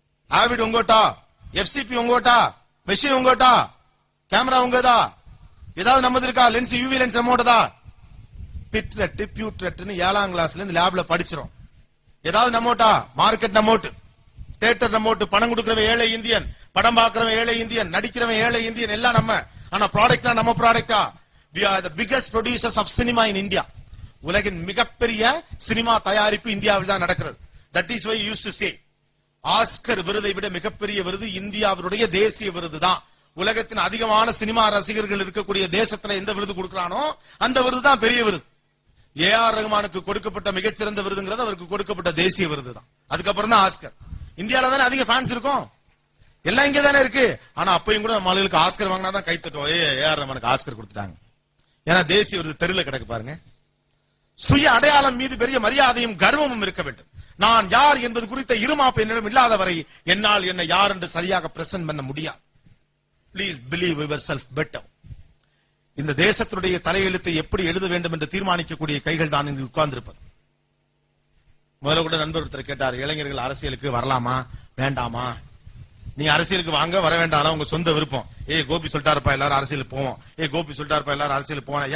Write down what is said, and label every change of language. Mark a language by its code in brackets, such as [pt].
[ta] Avid உங்கோட்டா, FCP உங்கோட்டா, machine உங்கோட்டா, camera உங்கதா, ஏதாவது நம்மது இருக்கா? Lens UV lens நம்மோட்டதா? பிட்ரெட் பியூட்ரெட்னு 7ஆம் கிளாஸ்ல இருந்து லேப்ல படிச்சிரும். ஏதாவது நம்மோட்டா? மார்க்கெட் நம்மோட்டு, தியேட்டர் நம்மோட்டு, பணம் கொடுக்கிறவன் ஏழை இந்தியன், படம் பார்க்கிறவன் ஏழை இந்தியன், நடிக்கிறவன் ஏழை இந்தியன், எல்லாம் நம்ம. ஆனா ப்ராடக்டா நம்ம ப்ராடக்டா? [en] We are the biggest producers of cinema in India. [ta] உலகின் மிகப்பெரிய சினிமா தயாரிப்பு இந்தியாவில் தான் நடக்கிறது. [en] That is why you used to say, [ta] Oscar விருதை விட மிகப்பெரிய விருது இந்தியாவுடைய தேசிய விருது தான். உலகத்தின் அதிகமான சினிமா ரசிகர்கள் இருக்கக்கூடிய தேசத்துல எந்த விருது கொடுக்கிறானோ அந்த விருது தான் பெரிய விருது. ஏஆர் ரஹ்மானுக்கு கொடுக்கப்பட்ட மிகச்சிறந்த விருதுங்கிறது அவருக்கு கொடுக்கப்பட்ட தேசிய விருது தான். அதுக்கப்புறம் தான் ஆஸ்கர். இந்தியாவில தானே அதிக ஃபேன்ஸ் இருக்கும், எல்லாம் இங்க தானே இருக்கு. ஆனா அப்பயும் கூட நம்ம ஆளுகளுக்கு ஆஸ்கர் வாங்கினா தான் கைத்தட்டோம். ஏஆர் ரஹ்மானுக்கு ஆஸ்கர் கொடுத்துட்டாங்க. ஏன்னா தேசிய விருது தெருல கிடக்கு பாருங்க. சுய அடையாளம் மீது பெரிய மரியாதையும் கர்வமும் இருக்க வேண்டும். நான் யார் என்பது குறித்த இருமாப்பு என்னிடம் இல்லாத வரை என்னால் என்ன யார் என்று சரியாக பிரசன்ட் பண்ண முடியாது. [en] Please believe yourself better. [ta] இந்த தேசத்தினுடைய தலையெழுத்தை எப்படி எழுத வேண்டும் என்று தீர்மானிக்கக்கூடிய கைகள் தான் இங்கு உட்கார்ந்திருப்பது. முதல்ல கூட நண்பர் ஒருத்தர் கேட்டார், இளைஞர்கள் அரசியலுக்கு வரலாமா வேண்டாமா? நீ அரசியலுக்கு வாங்க வர வேண்டாம், உங்க சொந்த விருப்பம். கோபி சொல்லிட்டாருப்பா எல்லாரும் அரசியலுக்கு போவோம், கோபி சொல்லிட்டாருப்பா எல்லாரும் அரசியலுக்கு போவோம்.